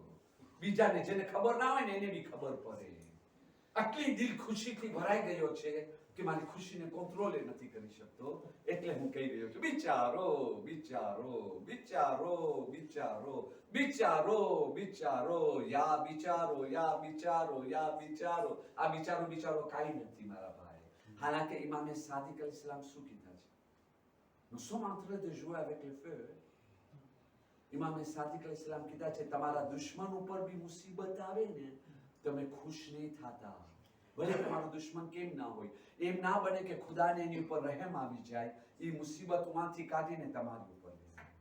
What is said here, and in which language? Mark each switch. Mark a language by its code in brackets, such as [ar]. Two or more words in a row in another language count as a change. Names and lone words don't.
[gu] બીજાને જેને ખબર ના હોય ને એને બી ખબર પડે. આટલી દિલ ખુશીથી ભરાઈ ગયો છે કે મારી ખુશીને કંટ્રોલ નથી કરી શકતો, એટલે હું કહી રહ્યો છું, વિચારો વિચારો વિચારો વિચારો વિચારો વિચારો યા વિચારો યા વિચારો યા વિચારો. આ વિચારો વિચારો કાંઈ નથી મારા ભાઈ. હાલાકે ઇમામે સાદિક અલૈહિસ્સલામ શું કીધા છે? [fr] Nous sommes en train de jouer avec le feu. [gu] ઇમામે સાદિક અલૈહિસ્સલામ કીધા છે, તમારા દુશ્મન ઉપર બી મુસીબત આવે ને, તમે ખુશ નહીં થતા. ભલે તમારો દુશ્મન કેમ ના હોય, એમ ના બને કે ખુદાને એની ઉપર રહેમ આવી જાય, એ મુસીબતમાંથી કાઢીને તમારી ઉપર લે.